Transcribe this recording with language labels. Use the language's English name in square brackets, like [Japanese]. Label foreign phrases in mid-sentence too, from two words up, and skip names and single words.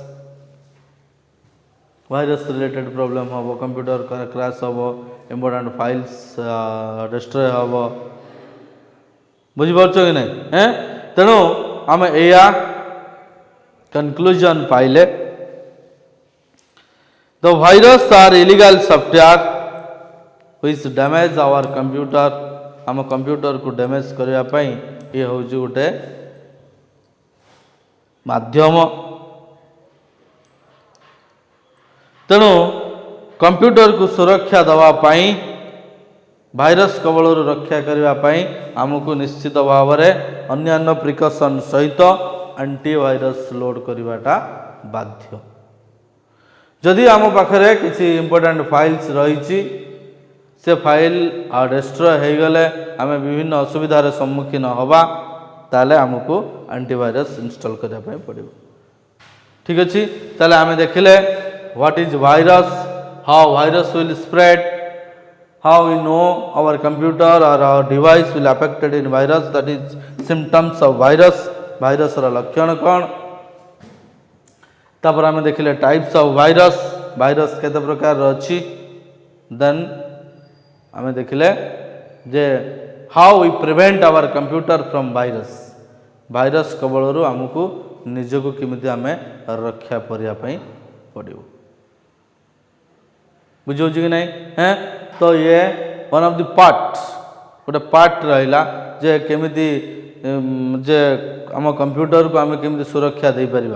[English] virus related problem [Odia] ହେବ, [English] computer crash [Odia] ହେବ, [English] important files destroy [Odia] ହେବ। ବୁଝିପାରୁଛ କି ନାହିଁ? ତେଣୁ ଆମେ ଏଇଆ କନକ୍ଲୁଜନ୍ ପାଇଲେ, [English] the virus are illegal software which damage our computer। [Odia] ଆମ କମ୍ପ୍ୟୁଟରକୁ ଡ୍ୟାମେଜ୍ କରିବା ପାଇଁ ଇଏ ହେଉଛି ଗୋଟେ ମାଧ୍ୟମ। ତେଣୁ କମ୍ପ୍ୟୁଟରକୁ ସୁରକ୍ଷା ଦେବା ପାଇଁ, ଭାଇରସ୍ କବଳରୁ ରକ୍ଷା କରିବା ପାଇଁ ଆମକୁ ନିଶ୍ଚିତ ଭାବରେ ଅନ୍ୟାନ୍ୟ ପ୍ରିକସନ୍ ସହିତ ଆଣ୍ଟିଭାଇରସ୍ ଲୋଡ୍ କରିବାଟା ବାଧ୍ୟ। ଯଦି ଆମ ପାଖରେ କିଛି [English] important files [Odia] ରହିଛି, ସେ ଫାଇଲ୍ ଡେଷ୍ଟ୍ରୟ ହୋଇଗଲେ ଆମେ ବିଭିନ୍ନ ଅସୁବିଧାର ସମ୍ମୁଖୀନ ହେବା, ତାହେଲେ ଆମକୁ [English] antivirus install [Odia] କରିବା ପାଇଁ ପଡ଼ିବ। ଠିକ୍ ଅଛି, ତାହେଲେ ଆମେ ଦେଖିଲେ [English] what is virus, how virus will spread, how we know our computer or our device will affected in virus, that is symptoms of virus, virus [Odia] ର ଲକ୍ଷଣ କ'ଣ। ତାପରେ ଆମେ ଦେଖିଲେ [English] types of virus, [Odia] virus କେତେ ପ୍ରକାରର ଅଛି। [English] ଦେନ୍ [Odia] ଆମେ ଦେଖିଲେ ଯେ [English] how we prevent our computer from virus, [Odia] ଭାଇରସ୍ କବଳରୁ ଆମକୁ ନିଜକୁ କେମିତି ଆମେ ରକ୍ଷା କରିବା ପାଇଁ ପଡ଼ିବ। ବୁଝିହେଉଛି କି ନାହିଁ? ତ ଇଏ [English] one of the part, [Odia] ଗୋଟେ ପାର୍ଟ ରହିଲା ଯେ କେମିତି ଯେ ଆମ କମ୍ପ୍ୟୁଟରକୁ ଆମେ କେମିତି ସୁରକ୍ଷା ଦେଇପାରିବା।